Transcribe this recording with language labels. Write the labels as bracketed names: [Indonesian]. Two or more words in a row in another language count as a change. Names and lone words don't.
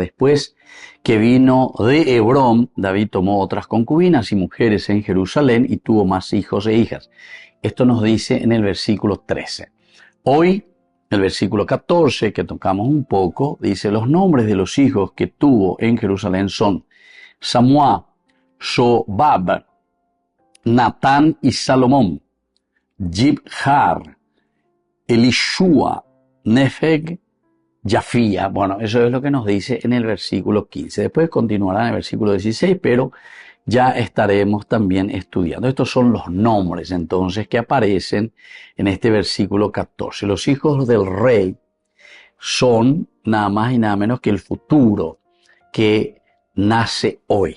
[Spanish] Después que vino de Hebrón, David tomó otras concubinas y mujeres en Jerusalén y tuvo más hijos e hijas. Esto nos dice en el versículo 13. Hoy, el versículo 14, que tocamos un poco, dice: los nombres de los hijos que tuvo en Jerusalén son Samúa, Shobab, Natán y Salomón, Jibjar, Elishua, Nefeg, Yafía. Bueno, eso es lo que nos dice en el versículo 15. Después continuará en el versículo 16, pero ya estaremos también estudiando. Estos son los nombres entonces que aparecen en este versículo 14. Los hijos del rey son nada más y nada menos que el futuro que nace hoy.